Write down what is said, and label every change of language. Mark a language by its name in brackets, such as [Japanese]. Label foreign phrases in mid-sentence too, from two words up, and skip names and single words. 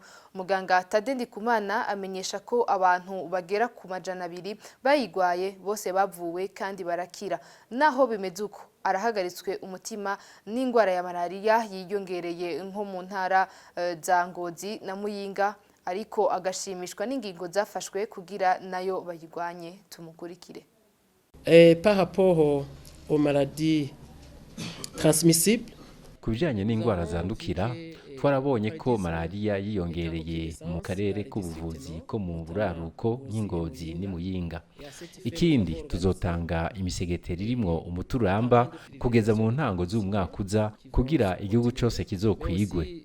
[Rundi] Muganga Tade Ndikumana amenyesha ko abantu bagera ku 200 bayigwaye bose bavuwe kandi barakira. Naho bimeze uko arahagaritswe umutima n'ingwara ya malaria yiyongereye nko mu ntara za Ngozi na Muyinga ariko agashimishwa n'ingingo zafashwe kugira nayo bayigwanye tumukurikire. [French] Par rapport aux maladies transmissibles [Rundi] kubijanye n'ingwara zandukira twarabonye ko malaria yiyongereye mu karere k'ubuvuzi ko mu buraruko nk'Ingozi ni Muyinga. Ikindi tuzotanga imisegeteri irimwo umuturamba kugeza mu ntango z'umwaka uza kugira igihugu cyose kizokwigwe.